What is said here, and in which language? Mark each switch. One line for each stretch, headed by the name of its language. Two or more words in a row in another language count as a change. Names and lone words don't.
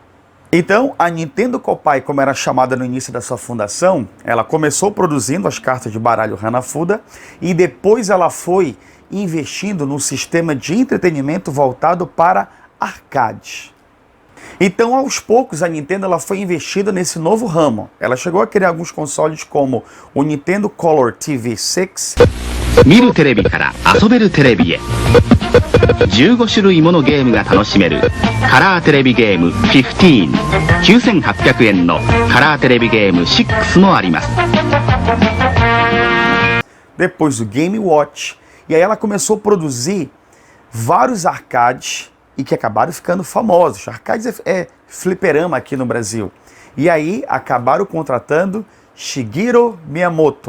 Portuguese: Então, a Nintendo Kopai, como era chamada no início da sua fundação, ela começou produzindo as cartas de baralho Hanafuda e depois ela foi investindo num sistema de entretenimento voltado para arcade. Então, aos poucos, a Nintendo ela foi investida nesse novo ramo. Ela chegou a criar alguns consoles como o Nintendo Color TV 6.
Japanese: 見るテレビから遊べるテレビへ15種類ものゲームが楽しめるカラーテレビゲーム15 9800円のカラーテレビゲーム6もあります
Portuguese: Depois do Game Watch. E aí ela começou a produzir vários arcades e que acabaram ficando famosos. Arcades é fliperama aqui no Brasil. E aí acabaram contratando Shigeru Miyamoto.